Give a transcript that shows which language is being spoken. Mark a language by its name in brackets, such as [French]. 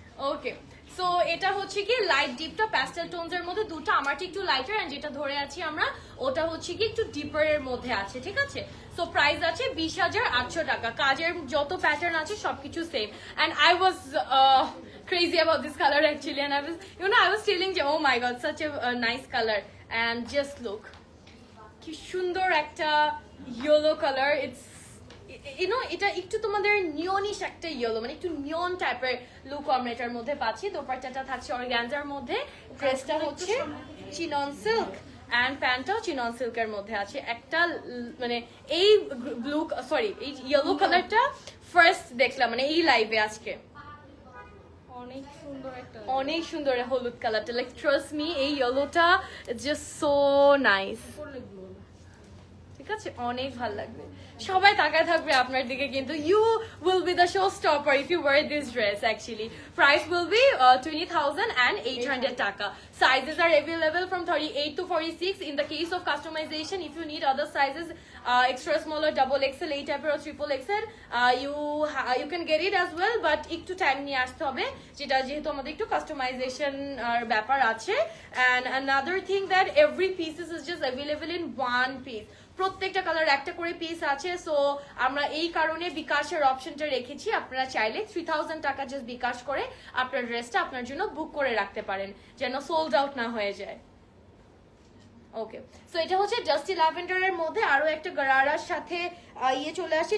[Bangla] ওকে, so এটা হচ্ছে কি লাইট ডিপটা প্যাস্টেল টোনস এর মধ্যে দুটো, আমারটা একটু লাইটার এন্ড যেটা ধরে আছি আমরা ওটা হচ্ছে কি একটু ডিপার এর মধ্যে আছে, ঠিক আছে। সো প্রাইস আছে 20,800 টাকা। কাজের যত প্যাটার্ন আছে সবকিছু same. [English] and I was crazy about this color actually, and I was telling you, oh my god, such a nice color, and just look [Bangla] কি সুন্দর একটা ইয়েলো কালার। ইটস এটা একটু তোমাদের নিয়নিশ একটা ইয়েলো, মানে একটু নিয়ন টাইপের লুক আমরা এটার মধ্যে পাচ্ছি। দোপাট্টাটা থাকছে অর্গানজার মধ্যে, ড্রেসটা হচ্ছে চিনন সিল্ক এন্ড প্যান্টটাও চিনন সিল্কের মধ্যে আছে। একটা মানে এই ব্লু সরি এই ইয়েলো কালারটা ফার্স্ট দেখলাম মানে এই লাইভে আজকে। অনেক সুন্দর একটা, অনেক সুন্দর হলুদ কালারটা, লাইক ট্রাস্ট মি এই ইয়েলোটা জাস্ট সো নাইস, ঠিক আছে। অনেক ভালো লাগবে, সবাই তাকায় থাকবে আপনার দিকে কিন্তু। [English] You will be the show stopper if you wear this dress actually. Price will be 20,800 টাকা। Sizes are available from 38 to 46. In the case of customization, if you need other sizes, extra small or double XL, 8 or triple XL, you can get it as well, but [Bangla] একটু time নিয়ে আসতে হবে, যেটা যেহেতু আমাদের একটু customisation ব্যাপার আছে। [English] And another thing that every pieces is just available in one piece. [Bangla] প্রত্যেকটা কালার একটা করে পিস আছে। সো আমরা এই কারণে বিকাশের অপশনটা রেখেছি, আপনারা চাইলে 3,000 টাকা জাস্ট বিকাশ করে আপনার ড্রেসটা আপনার জন্য বুক করে রাখতে পারেন, যেন সোল্ড আউট না হয়ে যায়। ওকে, সো এটা হচ্ছে ডাস্টি ল্যাভেন্ডারের মধ্যে আরো একটা গারারার সাথে ইয়ে চলে আসছে।